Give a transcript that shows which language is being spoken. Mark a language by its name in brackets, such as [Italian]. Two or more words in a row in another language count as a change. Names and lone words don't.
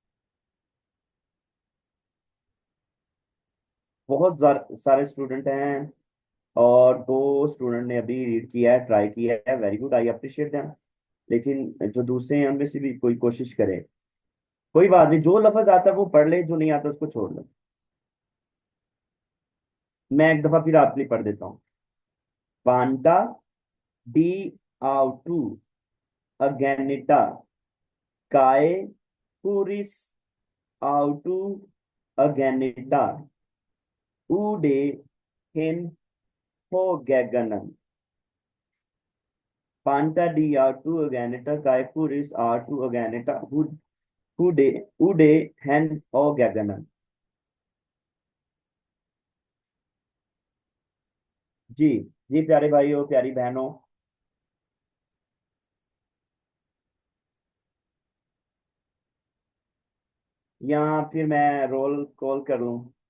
[Hindi] बहुत सारे स्टूडेंट हैं, और दो स्टूडेंट ने अभी रीड किया है, ट्राई किया है, [English] very good, I appreciate them. [Hindi] लेकिन जो दूसरे हैं उनमें से भी कोई कोशिश करे। कोई बात नहीं, जो लफ्ज आता है वो पढ़ ले, जो नहीं आता उसको छोड़ ले। मैं एक दफा फिर आपके लिए पढ़ देता हूँ। [Greek] Πάντα δι' αὐτοῦ ἐγένετο καὶ χωρὶς αὐτοῦ ἐγένετο οὐδὲ ἓν ὃ γέγονεν. Πάντα δι' αὐτοῦ ἐγένετο καὶ χωρὶς αὐτοῦ ἐγένετο οὐδὲ οὐδὲ ἓν ὃ γέγονεν. [Hindi] जी जी, प्यारे भाइयों प्यारी बहनों, यहाँ फिर मैं [English] roll call [Hindi] कर लूँ।